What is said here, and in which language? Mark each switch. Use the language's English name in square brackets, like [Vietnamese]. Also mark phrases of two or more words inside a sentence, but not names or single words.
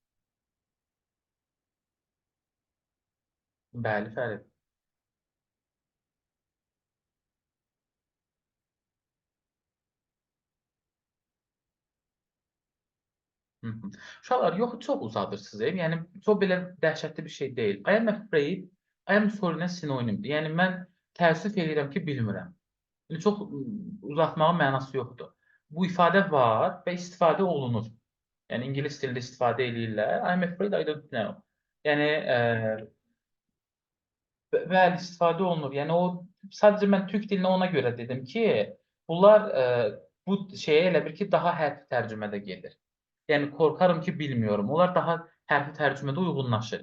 [Azerbaijani] Bəli, Fərid. Hı -hı. Uşaqlar, yox, çox uzadırsınız. Yəni, çox belə dəhşətli bir şey deyil. [English] I am afraid, I am sorry-nə sinonimdir. [Azerbaijani] Yəni, mən təəssüf edirəm ki, bilmirəm. Yəni, çox uzatmağın mənası yoxdur. bu ifadə var və istifadə olunur. Yəni ingilis dilində istifadə edirlər. [English] I'm afraid I don't know. [Azerbaijani] Yəni bəli, istifadə olunur. Yəni o sadəcə mən türk dilinə ona görə dedim ki, bunlar bu şeyə elə bir ki, daha hərfi tərcümədə gedir. Yəni qorxarım ki, bilmiyorum. Onlar daha hərfi tərcümədə uyğunlaşır.